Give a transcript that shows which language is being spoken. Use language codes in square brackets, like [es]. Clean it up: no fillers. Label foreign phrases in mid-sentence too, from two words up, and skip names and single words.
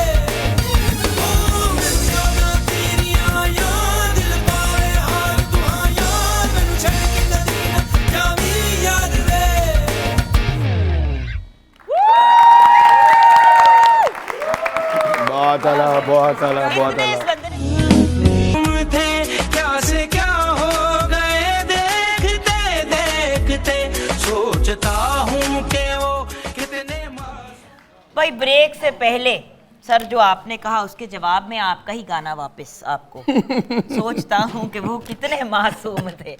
[pa] ਓ ਮੈਨੂੰ ਯਾਦਾਂ ਤੇਰੀਆਂ ਯਾਦ ਦਿਲ ਪਾਵੇ ਹਾਰ ਦੁਆਵਾਂ, ਮੈਨੂੰ ਛੱਡ ਕੇ ਕਦੀ ਨਾ ਜਾਵੀਂ ਯਾਰ ਵੇ। [hi] बहुत आला, बहुत आला, बहुत Very आला। nice, वंदना। तुम थे क्या से क्या हो गए, देखते देखते सोचता हूँ कि वो कितने भाई ब्रेक से पहले सर जो आपने कहा उसके जवाब में आपका ही गाना वापस आपको सोचता हूँ कि वो कितने मासूम थे।